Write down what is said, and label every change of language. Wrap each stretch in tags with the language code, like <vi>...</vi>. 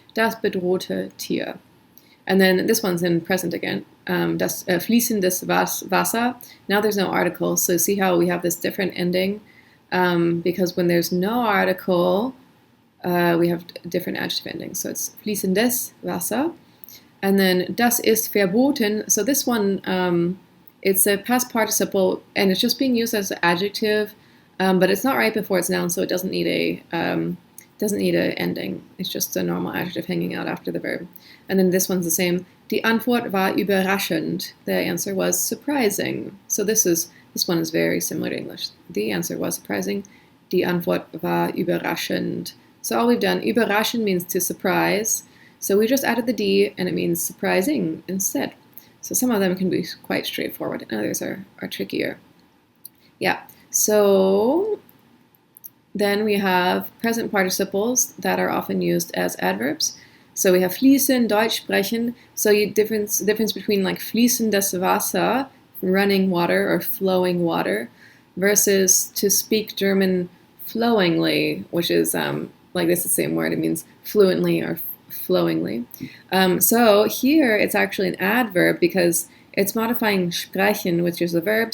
<de>Das bedrohte Tier.</de> <en>And then this one's in present again.</en> <de>Das fließendes Wasser.</de> <en>Now there's no article, so see how we have this different ending? Because when there's no article, we have different adjective endings. So it's fließendes Wasser. And then</en> <de>das ist verboten.</de> <en>So this one, it's a past participle, and it's just being used as an adjective, but it's not right before it's noun, so it doesn't need a ending. It's just a normal adjective hanging out after the verb. And then this one's the same.</en> <de>Die Antwort war überraschend.</de> <en>The answer was surprising. So this one is very similar to English. The answer was surprising.</en> <de>Die Antwort war überraschend.</de> <en>So all we've done, überraschend means to surprise. So we just added the D, and it means surprising instead. So some of them can be quite straightforward, and others are trickier. Yeah, so then we have present participles that are often used as adverbs. So we have fließen, Deutsch sprechen. So difference between like fließendes Wasser, running water or flowing water, versus to speak German flowingly, which is like this is the same word. It means fluently or flowingly. So here it's actually an adverb because it's modifying sprechen, which is a verb.</en>